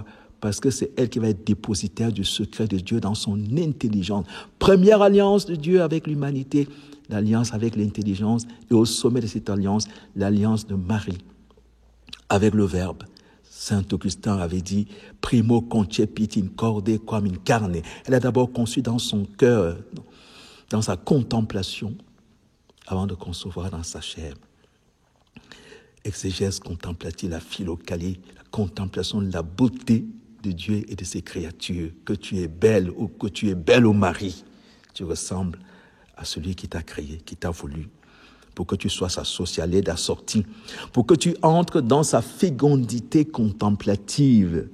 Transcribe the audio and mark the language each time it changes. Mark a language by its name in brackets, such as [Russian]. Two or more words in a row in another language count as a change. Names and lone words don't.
[French] Parce que c'est elle qui va être dépositaire du secret de Dieu dans son intelligence. Première alliance de Dieu avec l'humanité, l'alliance avec l'intelligence, et au sommet de cette alliance, l'alliance de Marie avec le Verbe. Saint Augustin avait dit « [Latin] Primo concepit in corde quam in carne ». [French] Elle a d'abord conçu dans son cœur, dans sa contemplation, avant de concevoir dans sa chair. Exégèse contemplative, la philocalie, la contemplation de la beauté de Dieu et de ses créatures. Que tu es belle ou que tu es belle au mari, tu ressembles à celui qui t'a créé, qui t'a voulu, pour que tu sois sa sociale aide assortie, pour que tu entres dans sa fécondité contemplative.